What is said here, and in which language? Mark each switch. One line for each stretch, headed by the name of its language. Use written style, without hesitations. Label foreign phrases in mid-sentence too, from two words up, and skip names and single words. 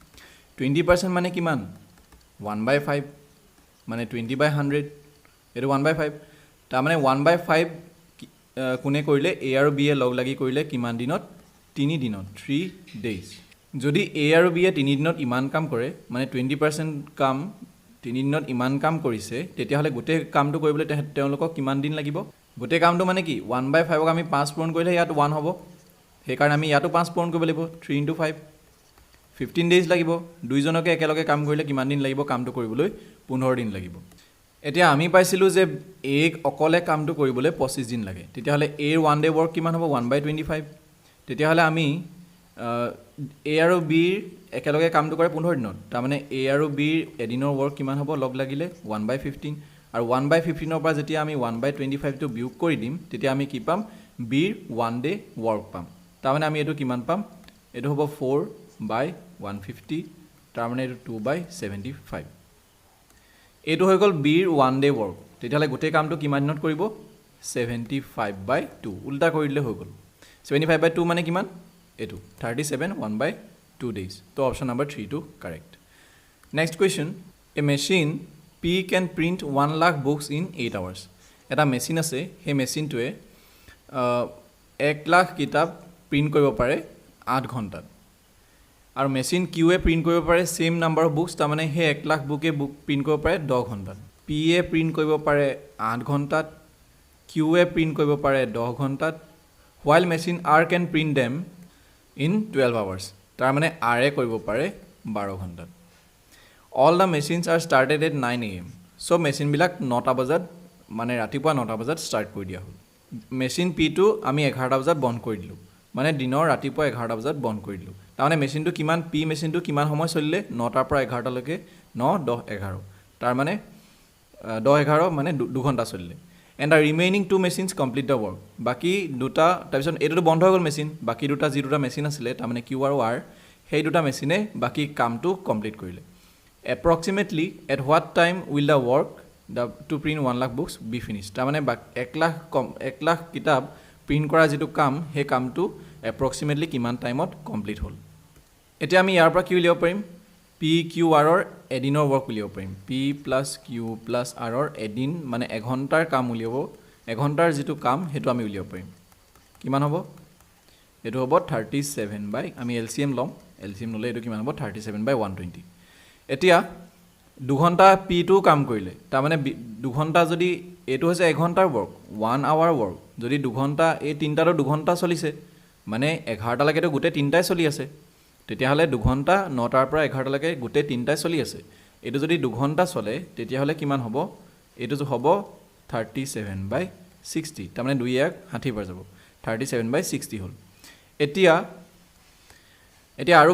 Assamese: 20% মানে কিমান 1/5 মানে 20/100 এটো 1/5 তাৰ মানে 1/5 কোনে কৰিলে a আৰু b এ লগ লাগি কৰিলে কিমান দিনত 3 দিনত 3 days যদি a আৰু b এ 3 দিনত ইমান কাম কৰে মানে 20% কাম 3 দিনত ইমান কাম কৰিছে তেতিয়া হলে গোটেই কামটো কৰিবলৈ তেওঁলোকক কিমান দিন লাগিব গোটেই কামটো মানে কি 1/5 ক আমি 5 পূৰণ কৰিলে ইয়াত 1 হ'ব সেই কাৰণে আমি ইয়াতো 5 পূৰণ কৰিব লাগিব 3 into 5 15 days লাগিব দুইজনকে একেলগে কাম কৰিলে কিমান দিন লাগিব কামটো কৰিবলৈ 15 দিন লাগিব এতিয়া আমি পাইছিলো যে a অকলে কামটো কৰিবলৈ 25 দিন লাগে তেতিয়া হলে a ৰ
English: 1 day work
Assamese: কিমান হ'ব 1/25 তেতিয়া হলে আমি a আৰু b একেলগে কামটো কৰে 15 দিনত তাৰ মানে a আৰু b এদিনৰ work কিমান হ'ব লগ লাগিলে 1/15 আৰু 1/15 ৰ পৰা যেতিয়া আমি 1/25 টো বিয়োগ কৰি দিম তেতিয়া আমি কি পাম b ৰ
English: 1 day work
Assamese: পাম তাৰ মানে আমি এটো কিমান পাম এটো হ'ব 4/150 তাৰ মানে এটো 2/75 এটো হৈ গল b ৰ
English: 1 day work
Assamese: তেতিয়ালে গোটেই কামটো কিমান দিনত কৰিব 75/2 উল্টা কৰি দিলে হৈ গল 75/2 মানে কিমান এটো 37 1/2 days তো
English: option number
Assamese: 3 টো
English: correct next question a machine P can print 1 lakh books in 8 hours
Assamese: এটা মেশিন আছে হে মেশিনটোৱে 1 লাখ কিতাপ প্ৰিন্ট কৰিব পাৰে 8 ঘণ্টাত আৰু মেশিন Q এ প্ৰিন্ট কৰিব পাৰে
English: same number of books
Assamese: তাৰ মানে হে 1 লাখ বুকে বুক প্ৰিন্ট কৰিব পাৰে 10 ঘণ্টাত P এ প্ৰিন্ট কৰিব পাৰে 8 ঘণ্টাত Q এ প্ৰিন্ট কৰিব পাৰে 10 ঘণ্টাত
English: while machine R can print them in 12 hours
Assamese: তাৰ মানে R এ কৰিব পাৰে 12 ঘণ্টাত
English: all the machines are started at 9 am so machine
Assamese: বিলাক 9টা বজাত মানে ৰাতিপুৱা 9টা বজাত স্টাৰ্ট কৰি দিয়া হ'ল মেশিন P টো আমি 11টা বজাত বন্ধ কৰি দিলো মানে দিনৰ ৰাতিপুৱা 11টা বজাত বন্ধ কৰি দিলো তাৰ মানে মেশিনটো কিমান P মেশিনটো কিমান সময় চলিলে 9টাৰ পৰা 11টা লৈকে 9 10 11 তাৰ মানে 10 11 মানে 2 ঘণ্টা চলিলে
English: and the remaining two machines complete the work
Assamese: বাকি দুটা তাৰপিছত এটো বন্ধ হৈ গল মেশিন বাকি দুটা যি দুটা মেশিন আছিল তাৰ মানে Q আৰু R সেই দুটা মেশিনে বাকি কামটো কমপ্লিট কৰিলে
English: approximately at what time will the work to print 1 lakh books be finished
Assamese: তাৰ মানে 1 লাখ কিতাপ প্ৰিন্ট কৰা যেটো কাম হে কামটো approximately কিমান টাইমত কমপ্লিট হ'ল এতিয়া আমি ইয়াৰ পৰা কি উলিয়াব পাৰিম P Q R ৰ এদিনৰ work উলিয়াব পাৰিম
English: P plus Q plus R
Assamese: ৰ এদিন মানে 1 ঘণ্টাৰ কাম উলিয়াব 1 ঘণ্টাৰ যেটো কাম হেতু আমি উলিয়াব পাৰিম কিমান হ'ব এটো হ'ব 37 বাই আমি LCM লম LCM ললে এটো কিমান হ'ব 37/120 এতিয়া 2 ঘণ্টা P2 কাম কৰিলে তাৰ মানে 2 ঘণ্টা যদি এটো হৈছে 1 ঘণ্টাৰ work
English: 1 hour work
Assamese: যদি 2 ঘণ্টা এই তিনটাৰো 2 ঘণ্টা চলিছে মানে 11টা লৈকে তো গুটে তিনটাই চলি আছে তেতিয়া হলে 2 ঘণ্টা 9টাৰ পৰা 11টা লৈকে গুটে তিনটাই চলি আছে এটো যদি 2 ঘণ্টা চলে তেতিয়া হলে কিমান হ'ব এটো যে হ'ব 37/2 60 তাৰমানে 2 60 পাৰ যাব 37/60 হ'ল এতিয়া আৰু